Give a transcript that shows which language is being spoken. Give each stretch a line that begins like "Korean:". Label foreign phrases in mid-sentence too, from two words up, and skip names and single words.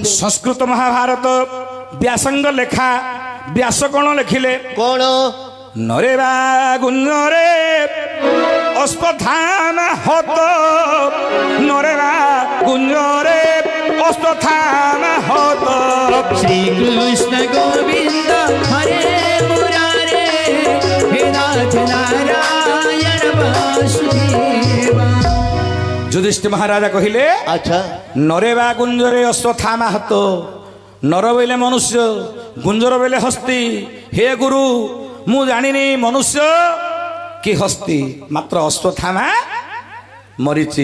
Odia: ସଂସ୍କୃତ ମହାଭାରତ ବ୍ୟାସଙ୍କ ଲେଖା। ବ୍ୟାସ କ'ଣ ଲେଖିଲେ? କଣ?
Sanskrit: ନରେବା ଗୁଞ୍ଜରେ ଅଶ୍ୱତ୍ଥାମା ହତ ନରେବା ଗୁଞ୍ଜରେ ଅଶ୍ୱତ୍ଥାମା ହତ श्री कृष्ण गोविंद हरे मुरारे हे नाथ नारायण वासुदेवा।
Odia: ଯୁଧିଷ୍ଠିର ମହାରାଜା କହିଲେ ଆଚ୍ଛା
Sanskrit: ନରେବା ଗୁଞ୍ଜରେ ଅଶ୍ୱତ୍ଥାମା ହତ
Odia: ନର ବୋଇଲେ ମନୁଷ୍ୟ ଗୁଞ୍ଜର ବୋଇଲେ ହସ୍ତି ହେ ଗୁରୁ ମୁଁ ଜାଣିନି ମନୁଷ୍ୟ କି ହସ୍ତି ମାତ୍ର ଅଶ୍ୱତ୍ଥାମା ମରିଛି।